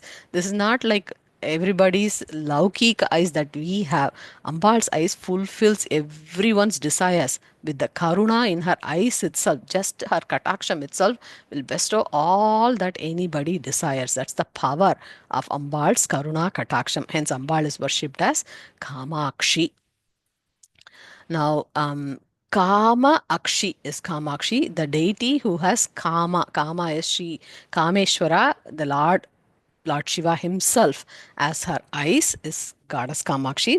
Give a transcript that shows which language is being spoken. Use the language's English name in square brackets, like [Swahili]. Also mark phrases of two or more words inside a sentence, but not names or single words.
[English] This is not like everybody's laukik eyes that we have. Ambal's eyes fulfills everyone's desires. With the karuna in her eyes itself, just her kataksham itself will bestow all that anybody desires. That's the power of Ambal's [Sanskrit] karuna kataksham. [English] Hence, Ambal is worshipped as Kamakshi. Now, [Sanskrit] Kama Akshi [English] is Kamakshi, the deity who has Kama. Kama is she, Kameshwara, the Lord Shiva himself as her eyes is goddess Kamakshi.